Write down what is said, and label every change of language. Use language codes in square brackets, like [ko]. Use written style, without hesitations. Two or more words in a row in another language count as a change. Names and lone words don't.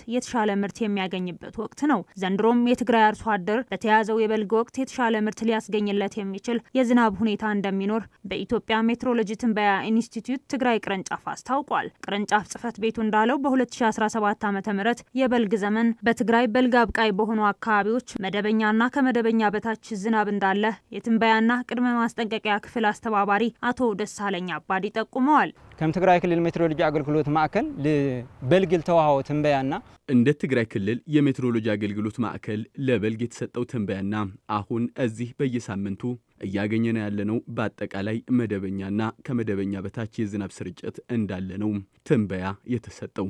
[am] የተሻለ ምርት የሚያገኝበት ወቅት ነው። ዘንድሮም የትግራይ አርሶ አደር በተያዘው የበልግ ወቅት የተሻለ ምርት ሊያስገኝለት የሚችል የዝናብ ሁኔታ እንደሚኖር በኢትዮጵያ ሜትሮሎጂ ትንበያ ኢንስቲትዩት ትግራይ ቅርንጫፍ አስታውቋል። ቅርንጫፍ ጽሕፈት ቤቱ እንዳለው በ2017 ዓ.ም የበልግ ዘመን በትግራይ በልግ አብቃይ በሆኑ አካባቢዎች መደበኛና ከመደበኛ በታች ዝናብ እንዳለ የትንበያና ቅድመ ማስጠንቀቂያ ክፍል አስተባባሪ አቶ ደሳለኝ አባዲ ጠቁመዋል። [ti] ከም ትግራይ ክልል ሜትሮሎጂ አገልግሎት ማዕከል ለበልግ ተዋሃው ትንበያና [am] እንደ ትግራይ ክልል የሜትሮሎጂ አገልግሎት ማዕከል ለበልግ የተሰጠው ትንበያና አሁን እዚህ በየሳምንቱ እያገኘን ያለነው በአጠቃላይ መደበኛና ከመደበኛ በታች የዝናብ ስርጭት እንዳለ ነው ትንበያ የተሰጠው።